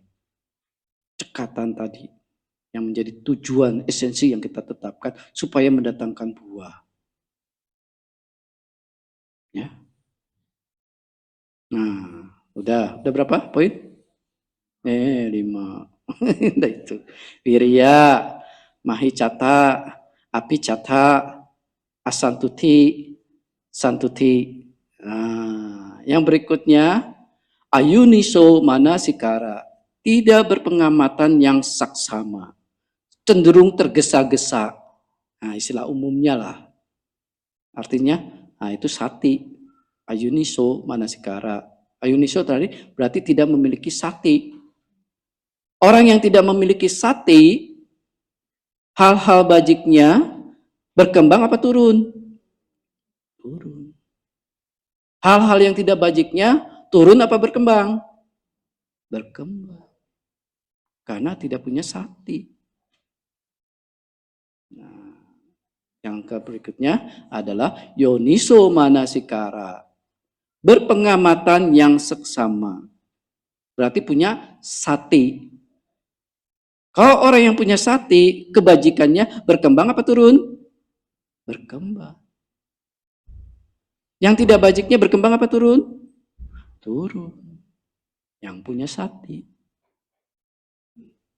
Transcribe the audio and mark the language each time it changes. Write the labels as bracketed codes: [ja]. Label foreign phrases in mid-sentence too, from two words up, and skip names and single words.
[id] Cekatan tadi yang menjadi tujuan esensi yang kita tetapkan supaya mendatangkan buah. Ya. Nah, udah berapa poin? 5. Udah itu. Wirya, [pi] mahicata, apicata, asantuti, santuti. [id] Nah, yang berikutnya [pi] ayuniso manasikara, [id] tidak berpengamatan yang saksama, cenderung tergesa-gesa. Nah, istilah umumnya lah. Artinya, itu sati. [pi] Ayuniso manasikara. [id] Ayuniso tadi berarti tidak memiliki sati. Orang yang tidak memiliki sati, hal-hal bajiknya berkembang apa turun? Turun. Hal-hal yang tidak bajiknya turun apa berkembang? Berkembang. Karena tidak punya sati. Nah, yang berikutnya adalah [pi] yoniso manasikara. [id] Berpengamatan yang seksama. Berarti punya sati. Kalau orang yang punya sati, kebajikannya berkembang apa turun? Berkembang. Yang tidak bajiknya berkembang apa turun? Turun. Yang punya sati.